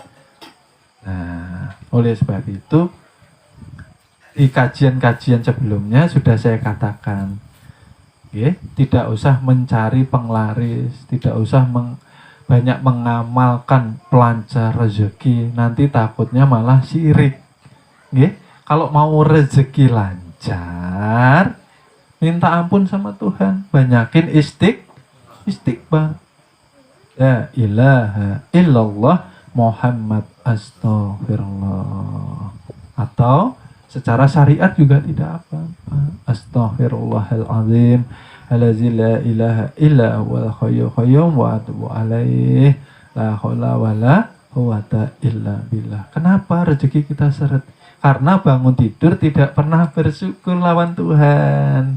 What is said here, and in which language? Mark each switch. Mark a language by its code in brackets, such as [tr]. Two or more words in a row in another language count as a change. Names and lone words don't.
[id] Nah, oleh sebab itu di kajian-kajian sebelumnya sudah saya katakan, tidak usah mencari penglaris, tidak usah banyak mengamalkan pelancar rezeki, nanti takutnya malah syirik. Kalau mau rezeki lancar, minta ampun sama Tuhan, banyakin istighfar. [ar] لا إله إلا الله محمد أستغفر الله. [id] Atau secara syariat juga tidak apa-apa. [ar] أستغفر الله العظيم الذي لا إله إلا هو الحي القيوم وأتوب إليه لا حول ولا قوة إلا بالله. [id] Kenapa rezeki kita seret? Karena bangun tidur tidak pernah bersyukur lawan Tuhan.